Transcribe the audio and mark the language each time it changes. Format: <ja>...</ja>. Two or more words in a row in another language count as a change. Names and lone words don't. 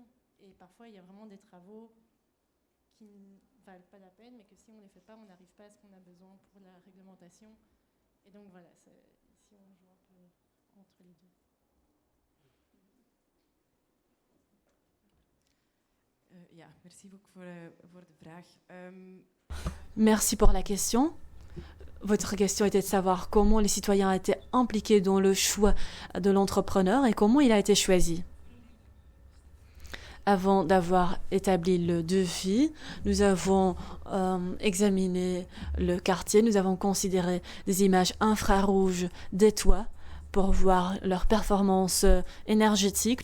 <fr>Et parfois, il y a vraiment des travaux qui ne valent pas la peine, mais que si on ne les fait pas, on n'arrive pas à ce qu'on a besoin pour la réglementation. Et donc voilà, ici on joue un peu entre les deux. Merci beaucoup</fr> <nl>voor de vraag.</nl> <fr>Merci pour la question. Votre question était de savoir comment les citoyens étaient impliqués dans le choix de l'entrepreneur et comment il a été choisi. Avant d'avoir établi le devis, nous avons examiné le quartier, nous avons considéré des images infrarouges des toits pour voir leur performance énergétique.</fr>